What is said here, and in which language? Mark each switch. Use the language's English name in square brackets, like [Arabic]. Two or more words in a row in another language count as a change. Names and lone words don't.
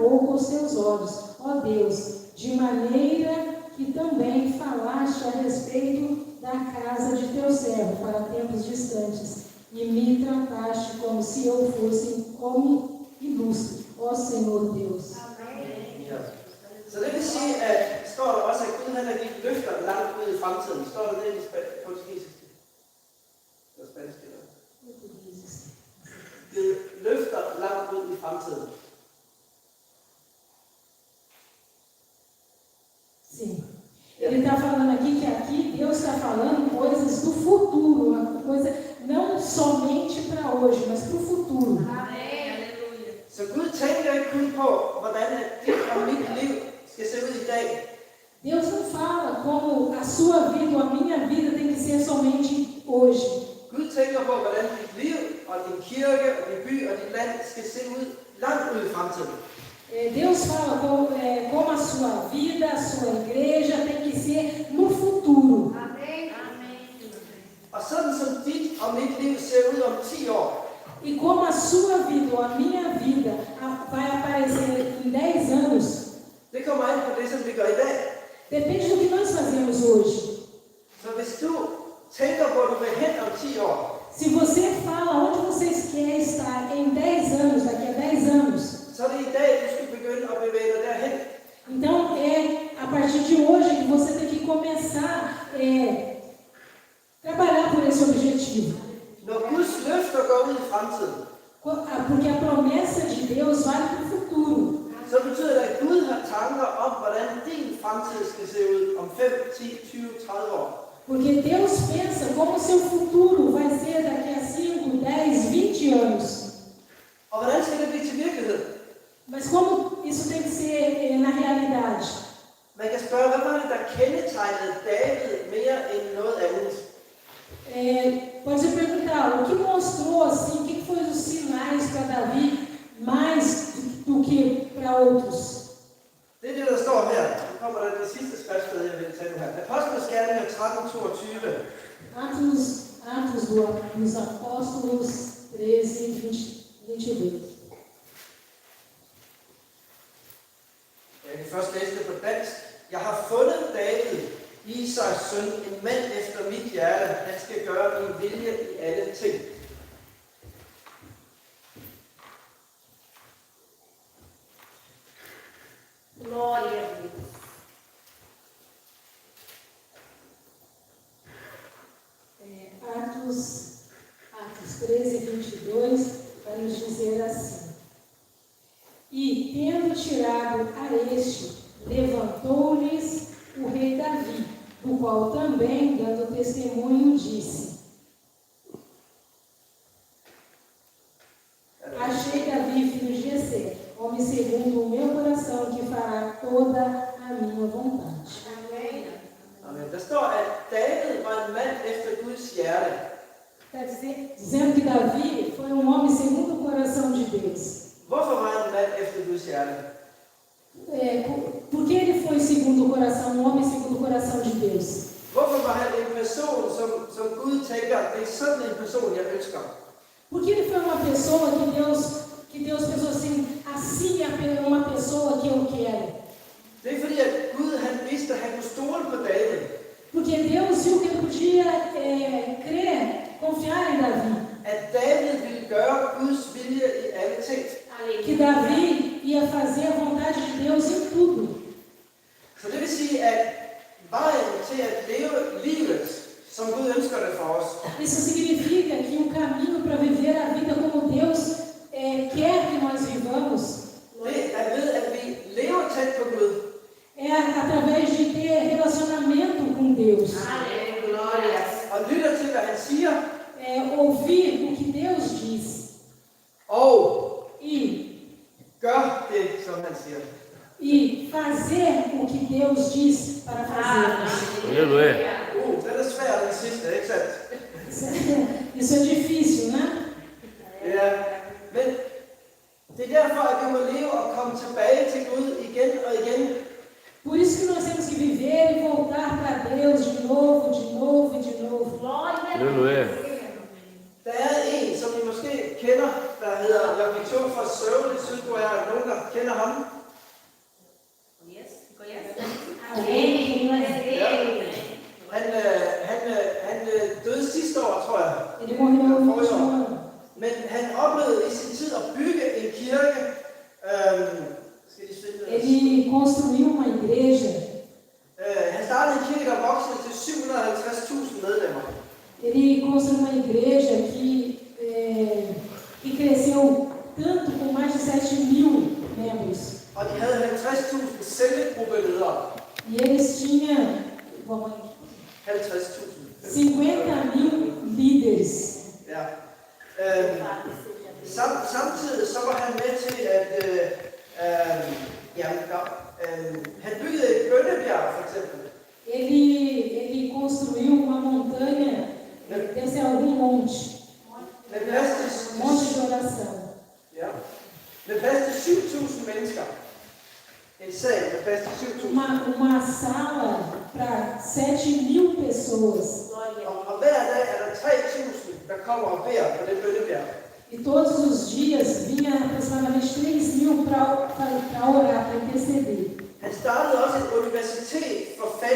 [Portuguese] pouco aos teus olhos, ó Deus, de maneira que também falaste a respeito da casa de teu servo para tempos distantes, e me trataste como se eu fosse homem ilustre, ó Senhor Deus. [Danish] Ja. Så det vil sige, at står der også, at Gud han har givet løfter langt ud i fremtiden. Står der det i portugisisk? Det er spansk, eller? Givet løfter langt ud i fremtiden. [Portuguese] Sim. Ele está falando aqui que Deus está falando coisas do futuro, uma coisa não somente para hoje, mas para o futuro. [Danish] Så Gud tænker ikke kun på, hvordan dit og mit liv skal se ud i dag. [Portuguese] Deus não fala como a sua vida ou a minha vida tem que ser somente hoje. [Danish] Gud tænker på, hvordan dit liv og din kirke og din by og dit land skal se ud langt ud i fremtiden. [Portuguese] Deus fala como a sua vida, a sua igreja tem que ser no futuro. [Danish] Og sådan som dit og mit liv ser ud om 10 år, [Portuguese] E como a sua vida ou a minha vida Depende do que nós fazemos hoje. [Danish] Så hvis du tænker, hvor du vil hen om 10 år, [Portuguese] Se você fala onde você quer estar em 10 anos, daqui a 10 anos, [Danish] så er det i dag, du skal begynde at bevæge dig derhen. [Portuguese] então é a partir de hoje que você tem que começar a trabalhar por esse objetivo. [Danish] Når Guds løfter går ud i fremtiden, [Portuguese] Porque a promessa de Deus vale para o futuro. [Danish] så betyder det, at Gud har tanker om, hvordan din fremtid skal se ud om 5, 10, 20, 30 år. [Portuguese] Porque Deus pensa como o seu futuro vai ser daqui a 5, 10, 20 anos. [Danish] Og hvordan skal det blive til virkelighed? [Portuguese] Mas como isso tem que ser na realidade? [Danish] Man kan spørge, hvad var det, der kendetegnede David mere end noget andet? [Portuguese] Pode se perguntar, o que mostrou assim, o que foi os sinais para Davi mais do que para outros? [Danish] Det er det, der står her. Nu kommer der det sidste skriftsted, jeg vil tage nu her. Apostlenes Gerninger 13:22. [Portuguese] Atos dos Apóstolos 13:22. [Danish] Jeg kan først læse det på dansk. Jeg har fundet David, Isais søn, en mand efter mit hjerte. Han skal gøre min vilje i alle ting. [Portuguese] Glória a Deus. Atos 13:22 vai nos dizer assim: E tendo tirado a este, levantou-lhes o rei Davi, do qual também, dando testemunho, disse: Achei Davi, filho de Jessé, homem segundo o meu coração, que fará toda a minha vontade. Amém. [Danish] Amen. Der står, at David var en mand efter Guds hjerte. [Portuguese] Está dizendo que Davi foi um homem segundo o coração de Deus. [Danish] Hvorfor var han en mand efter Guds hjerte? [Portuguese] Por que ele foi segundo o coração, um homem segundo o coração de Deus? [Danish] Hvorfor var han en person, som Gud tænker, det er sådan en person, jeg ønsker? [Portuguese] Porque ele foi uma pessoa que Deus pensou assim é uma pessoa que eu quero. [Danish] Det er fordi, at Gud han vidste, at han kunne stole på David. [Portuguese] Porque Deus viu que ele podia crer, confiar em Davi. [Danish] At David ville gøre Guds vilje i alle ting. [Portuguese] Que Davi ia fazer a vontade de Deus em tudo. [Danish] Så det vil sige, at vejen til at leve livet, som Gud ønsker det for os, [Portuguese] Isso significa que o caminho para viver a vida como Deus quer que nós vivamos [Danish] det er ved, at vi lever tæt på Gud. [Portuguese] é através de ter relacionamento com Deus. Amém. Glória. [Danish] Og lytter til, hvad han siger. [Portuguese] Ouvir o que Deus diz [Danish] Og [Portuguese] e [Danish] gør det, som han siger. [Portuguese] fazer o que Deus diz para fazermos. Aleluia. [Danish] Den er svær, den sidste, ikke sandt? [Portuguese] Isso é difícil, né? [Danish] Ja, men det er derfor, at vi må leve og komme tilbage til Gud igen og igen. [Portuguese] Por isso que nós temos que viver e voltar para Deus de novo, de novo e de novo. Glória a Aleluia. [Danish] Der er en, som I måske kender, der hedder Jokito fra Seoul i Sydkorea. Er der nogen, der kender ham? [Portuguese] Conhece? Amém. Glória a Deus. [Danish] Han døde sidste år, tror jeg. [Portuguese] Ele morreu no [Danish] Forrige [Portuguese] último [Danish] år. [Portuguese] ano. [Danish] Men han oplevede i sin tid at bygge en kirke. Skal de finde det? [Portuguese] Ele construiu uma igreja. [Danish] Han startede en kirke, der voksede til 750.000 medlemmer. [Portuguese] Ele construiu uma igreja que cresceu tanto com mais de 7.000 membros. [Danish] Og de havde 50.000 cellegruppeledere. [Portuguese] E eles tinham 50.000. 50.000 líderes. [Danish] Ja. Samtidig så var han med til at han byggede et bønnebjerg for eksempel. [Portuguese] Ele construiu uma montanha, deve ser algum monte, [Danish] Med plads [Portuguese] monte [Danish] til, [Portuguese] de oração. [Danish] ja, med plads til 7.000 mennesker. En sal med plads til 7.000. [Portuguese] Uma sala para 7.000 pessoas. [Danish] Og hver dag er der 3.000, der kommer og beder på det bønnebjerg. [Portuguese] E todos os dias vinha aproximadamente 3.000 para orar, para interceder. [Danish] Han startede også et universitet for